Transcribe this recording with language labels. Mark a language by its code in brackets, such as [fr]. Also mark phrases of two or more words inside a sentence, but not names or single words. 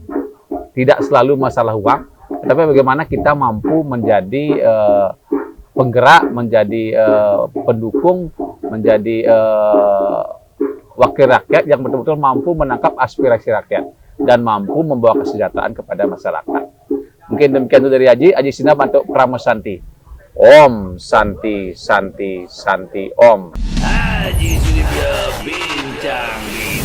[id] Tidak selalu masalah uang, tapi bagaimana kita mampu menjadi penggerak, menjadi pendukung, menjadi wakil rakyat yang betul-betul mampu menangkap aspirasi rakyat dan mampu membawa kesejahteraan kepada masyarakat. Mungkin demikian itu dari Aji Sinap untuk Pramosanti. [sa] Om Santi Santi Santi Om. [id] Aji Sudibyo Bincang.